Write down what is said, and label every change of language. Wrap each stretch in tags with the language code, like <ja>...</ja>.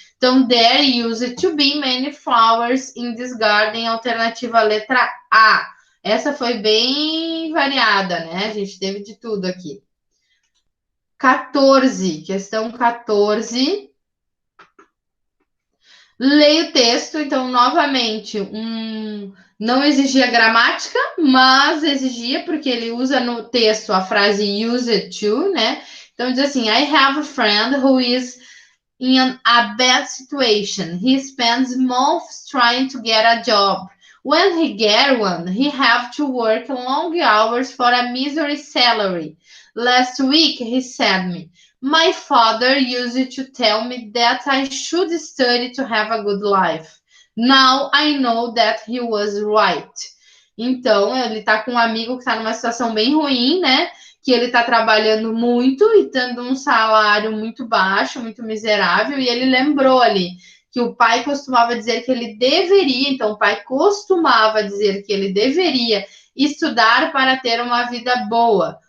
<pt>Então,</pt> <en>there used to be many flowers in this garden.</en> <pt>Alternativa letra A. Essa foi bem variada, né? A gente teve de tudo aqui. 14. Questão 14. Leia o texto, então, novamente, não exigia gramática, mas exigia, porque ele usa no texto a frase</pt> <en>use it to,</en> <pt>né? Então, diz assim:</pt> <en>I have a friend who is in a bad situation. He spends months trying to get a job. When he get one, he have to work long hours for a misery salary. Last week, he said me, my father used to tell me that I should study to have a good life. Now I know that he was right.</en> <pt>Então, ele tá com um amigo que tá numa situação bem ruim, né? Que ele tá trabalhando muito e tendo um salário muito baixo, muito miserável, e ele lembrou ali que o pai costumava dizer que ele deveria, então o pai costumava dizer que ele deveria estudar para ter uma vida boa.</pt>